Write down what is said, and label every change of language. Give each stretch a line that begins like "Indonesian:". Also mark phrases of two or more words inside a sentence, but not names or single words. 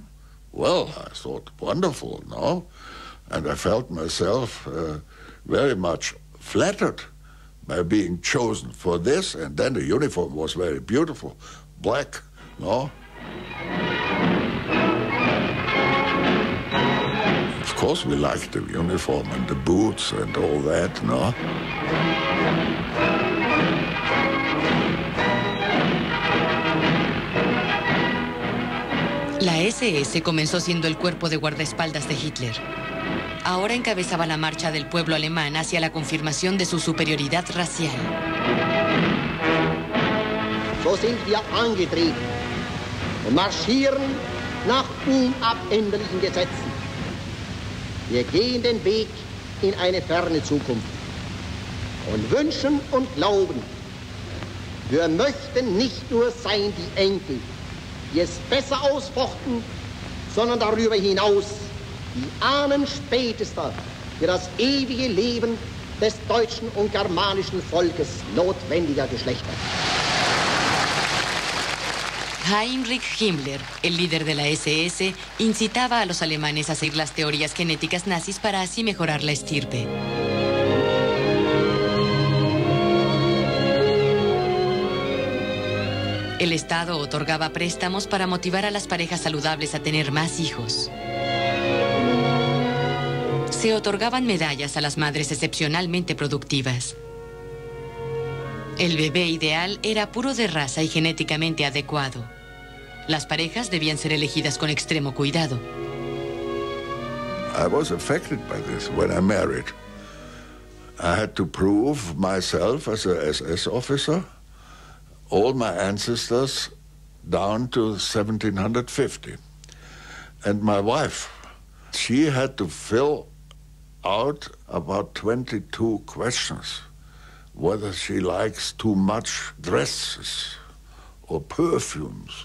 English: Well, I thought, wonderful, no? And I felt myself very much flattered by being chosen for this, and then the uniform was very beautiful, black, no? Of course we liked the uniform and the boots and all that, no?
Spanish: La SS comenzó siendo el cuerpo de guardaespaldas de Hitler. Ahora encabezaba la marcha del pueblo alemán hacia la confirmación de su superioridad racial.
German: So sind wir angetreten und marschieren nach unabänderlichen Gesetzen. Wir gehen den Weg in eine ferne Zukunft und wünschen und glauben, wir möchten nicht nur sein die Enkel, die es besser ausfochten, sondern darüber hinaus die Ahnen spätester für das ewige Leben des deutschen und germanischen Volkes notwendiger Geschlechter.
Spanish: Heinrich Himmler, el líder de la SS, incitaba a los alemanes a seguir las teorías genéticas nazis para así mejorar la estirpe. El Estado otorgaba préstamos para motivar a las parejas saludables a tener más hijos. Se otorgaban medallas a las madres excepcionalmente productivas. El bebé ideal era puro de raza y genéticamente adecuado. Las parejas debían ser elegidas con extremo cuidado.
English: I was affected by this when I married. I had to prove myself as a SS officer. All my ancestors down to 1750. And my wife, she had to fill out about 22 questions, whether she likes too much dresses or perfumes.